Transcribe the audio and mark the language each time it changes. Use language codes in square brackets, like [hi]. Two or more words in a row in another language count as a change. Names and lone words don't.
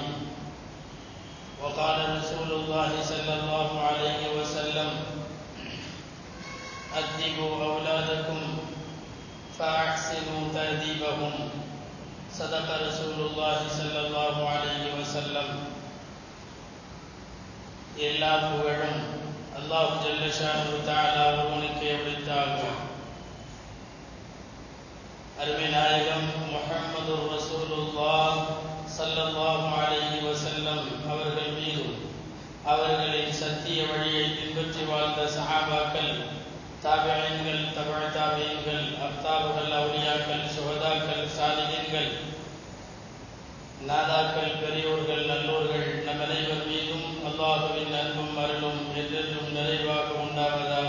[ar] وقال رسول الله صلى الله عليه وسلم: أدبوا أولادكم فأحسنوا تأديبهم. صدق رسول الله صلى الله عليه وسلم. [ta] எல்லா புகழும் [ar] الله جل شأنه تعالى [ta] ஒருவனுக்கே உரித்தாகும். அருமை நாயகம் [ar] محمد رسول الله صلى الله عليه وسلم [ta] அவர்கள் மீதும் அவர்களின் சத்திய வழியை பின்பற்றி வாழ்ந்த சஹாபாக்கள், தாபிஈன்கள், தபஅ தாபிஈன்கள், அக்தாபுகள், அவுலியாக்கள், சுஹதாக்கள், சாலிஹீன்கள், நாதாக்கள், பெரியோர்கள், நல்லோர்கள் நம் அனைவர் மீதும் அல்லாஹுவின் அன்பும் அருளும் என்றென்றும் நிறைவாக உண்டாவதாக.